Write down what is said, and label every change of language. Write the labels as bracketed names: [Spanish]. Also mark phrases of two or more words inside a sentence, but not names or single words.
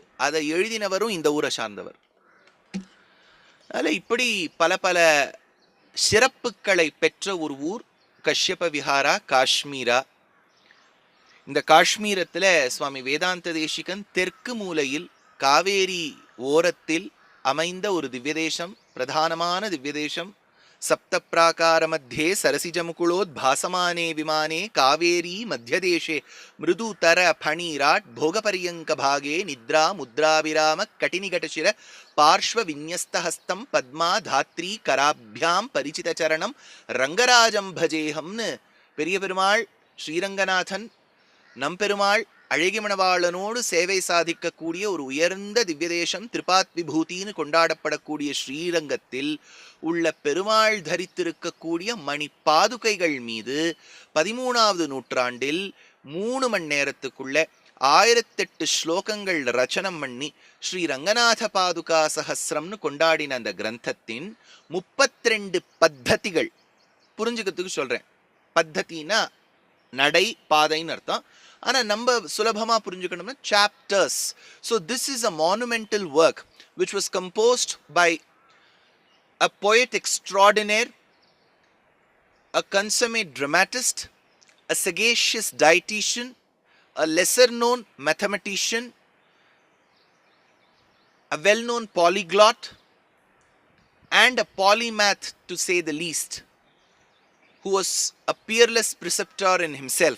[Tamil] அதை எழுதினவரும் இந்த ஊரை சார்ந்தவர். அதனால இப்படி பல பல சிறப்புகளை பெற்ற ஒரு ஊர் கஷ்யப விஹாரா காஷ்மீரா. இந்த காஷ்மீரத்துல சுவாமி வேதாந்த தேசிகன் தெற்கு மூலையில் காவேரி ஓரத்தில் அமைந்த ஒரு திவ்யதேசம், பிரதானமான திவ்யதேசம். [Sanskrit] सप्त प्राकार मध्ये सरसिजमुकुलोद्भासमाने विमाने कावेरी मध्यदेशे मृदुतर फणीराट भोगपर्यंक भागे निद्रा मुद्राविराम कटिनिघटशिर पार्श्व विन्यस्तहस्तं पद्मा धात्री कराभ्यां परिचितचरणं रंगराजं भजेहम्नु [Tamil] பெரிய பெருமாள் ஸ்ரீரங்கநாதன் நம்பெருமாள் அழகிமணவாளனோடு சேவை சாதிக்கக்கூடிய ஒரு உயர்ந்த திவ்யதேசம், திரிபாத் விபூதின்னு கொண்டாடப்படக்கூடிய ஸ்ரீரங்கத்தில் உள்ள பெருமாள் தரித்திருக்கக்கூடிய மணி பாதுகைகள் மீது 13வது நூற்றாண்டில் 3 மணி நேரத்துக்குள்ள 1008 ஸ்லோகங்கள் ரச்சனம் பண்ணி ஸ்ரீ ரங்கநாத பாதுகா சஹஸ்ரம்னு கொண்டாடின அந்த கிரந்தத்தின் 32 பத்ததிகள். புரிஞ்சுக்கிறதுக்கு சொல்றேன். பத்ததினா நடை பாதைன்னு அர்த்தம். ஆனா நம்ம சுலபமா புரிஞ்சுக்கணும்னா சாப்டர்ஸ். [English] So this is a monumental work which was composed by a poet extraordinaire, a consummate dramatist, a sagacious dietitian, a lesser known mathematician, a well known polyglot, and a polymath to say the least, who was a peerless preceptor in himself.